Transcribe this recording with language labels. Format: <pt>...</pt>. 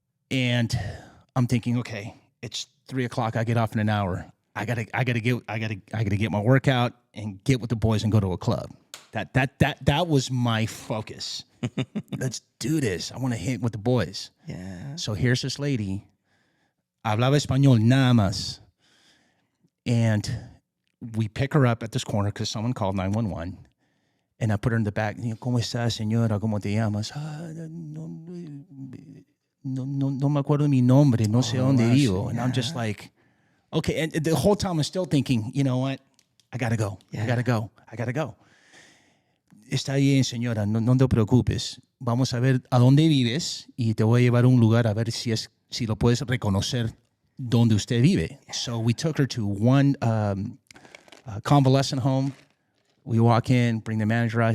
<en>And I'm thinking, okay, it's 3:00. I get off in an hour. I gotta get my workout and get with the boys and go to a club. That was my focus. Let's do this. I want to hit with the boys. Yeah. So here's this lady.</en> <es>Hablaba español nada más.</es> <en>And we pick her up at this corner because someone called 911. And I put her in the back.</en> <es>¿Cómo estás, señora? ¿Cómo te llamas? No me acuerdo mi nombre. No sé dónde vivo.</es> <en>And I'm just like, okay. And the whole time I'm still thinking, you know what? I got to go. Yeah. I got to go.</en> <es>Está bien, señora, no te preocupes. Vamos a ver a dónde vives y te voy a llevar a un lugar a ver si lo puedes reconocer donde usted vive.</es> <en>So we took her to one convalescent home. We walk in, bring the manager out.</en>